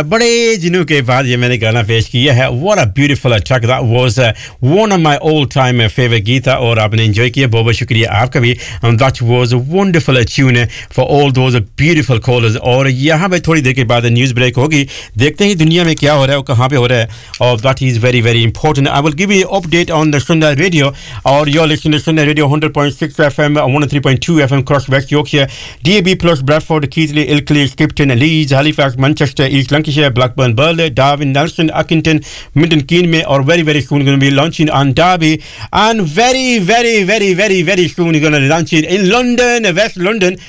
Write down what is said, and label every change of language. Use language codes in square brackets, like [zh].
[hi] बड़े दिनों के बाद ये मैंने गाना पेश किया है. [en] What a beautiful track. That was one of my all-time favorite [hi] गीत था और आपने enjoy किया. बहुत बहुत शुक्रिया आपका भी. [en] And that was a wonderful tune for all those beautiful callers. [hi] और यहाँ पर थोड़ी देर के बाद न्यूज़ ब्रेक होगी. देखते ही दुनिया में क्या हो रहा है और कहाँ पर हो रहा है. [en] और that is very very important. I will give you update on the Sundar radio. और your listen the Sundar radio 100.6 FM 103.2 FM Skipton, Leeds, Halifax, Manchester, East Lancashire, Blackburn, Burley, Darwin, Nelson, Accrington, Minden, Keenmay, or very, very soon going to be launching on Derby. And very, very, very, very, very soon going to launch it in London, West London.